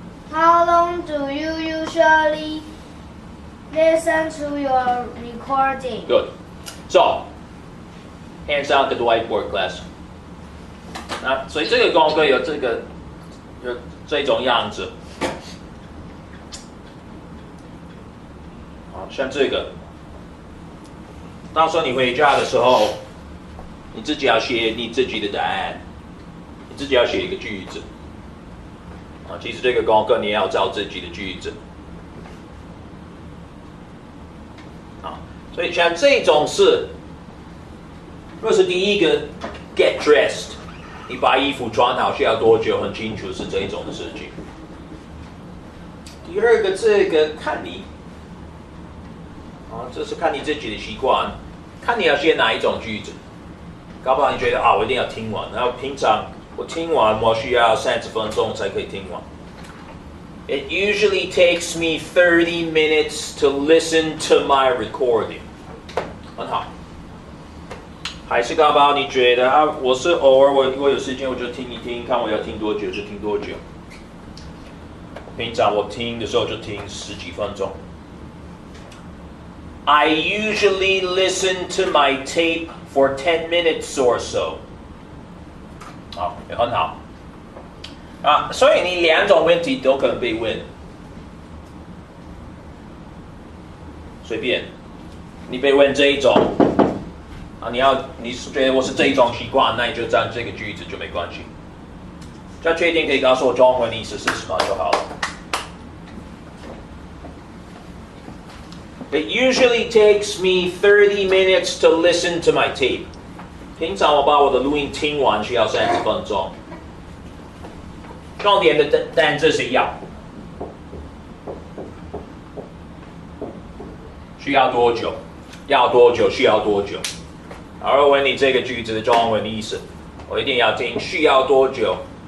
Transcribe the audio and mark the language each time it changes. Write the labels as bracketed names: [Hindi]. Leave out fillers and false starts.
[English] How long do you usually listen to your recording? Good. So, hands out to the whiteboard class. [Chinese] 所以这个功课有这种样子。像这个，到时候你回家的时候，你自己要写你自己的答案，你自己要写一个句子。其实这个功课你也要找自己的句子。所以像这种事，若是第一个 [English] get dressed， [Chinese] 你把衣服穿好需要多久？很清楚是这种的事情。第二个这个看你，这是看你自己的习惯，看你要写哪一种句子。搞不好你觉得我一定要听完，然后平常。我听完，我需要30分钟才可以听完。 [English] It usually takes me 30 minutes to listen to my recording。 [Chinese] 很好。还是搞不好你觉得我是偶尔我有时间我就听一听，看我要听多久就听多久。平常我听的时候就听10几分钟。 [English] I usually listen to my tape for 10 minutes or so。 [Chinese] 也很好所以你2种问题都可能被问，随便你被问这一种你是觉得我是这一种习惯，那你就占这个句子就没关系。只要确定可以告诉我中文的意思是什么就好了。 [English] It usually takes me 30 minutes to listen to my tape. [Chinese] 平常我把我的录音听完需要30分钟。重点的单字是要，需要多久？要多久？需要多久？然后问你这个句子的中文的意思，我一定要听需要多久？